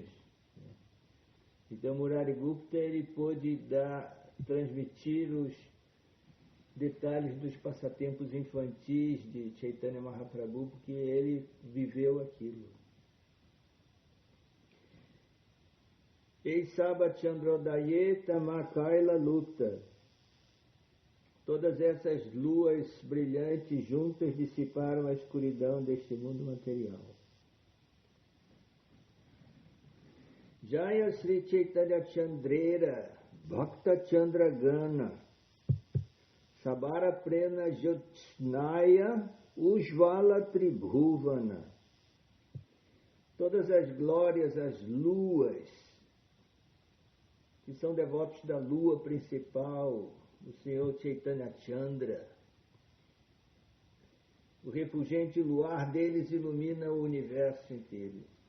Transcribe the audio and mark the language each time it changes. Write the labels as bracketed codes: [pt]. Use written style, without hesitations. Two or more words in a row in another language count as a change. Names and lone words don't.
[pt] Então Murari Gupta, ele pôde transmitir os detalhes dos passatempos infantis de Chaitanya Mahaprabhu, porque ele viveu aquilo. [bn] এইসব চন্দ্রোদয়ে তম কৈল লুপ্ত. [pt] Todas essas luas brilhantes juntas dissiparam a escuridão deste mundo material. [bn] জয় শ্রীচৈতন্যচন্দ্রের ভক্ত চন্দ্রগণ সবার প্রেম জ্যোৎস্নায় উজ্জ্বল ত্রিভুবন. [pt] Todas as glórias, as luas, que são devotos da lua principal, o Senhor Chaitanya Chandra. O refulgente luar deles ilumina o universo inteiro.